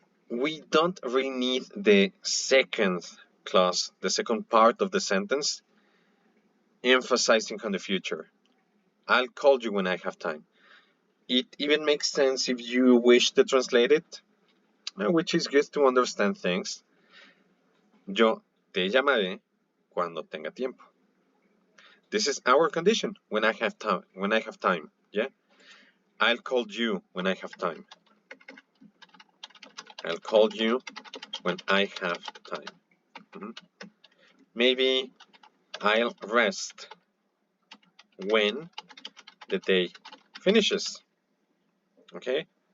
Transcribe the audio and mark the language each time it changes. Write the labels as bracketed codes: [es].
[en] We don't really need the second clause, the second part of the sentence, emphasizing on the future. I'll call you when I have time. It even makes sense if you wish to translate it, which is good to understand things. [es] Yo te llamaré cuando tenga tiempo. [en] This is our condition, when I have time, yeah? I'll call you when I have time. I'll call you when I have time. Maybe I'll rest when the day finishes. Okay?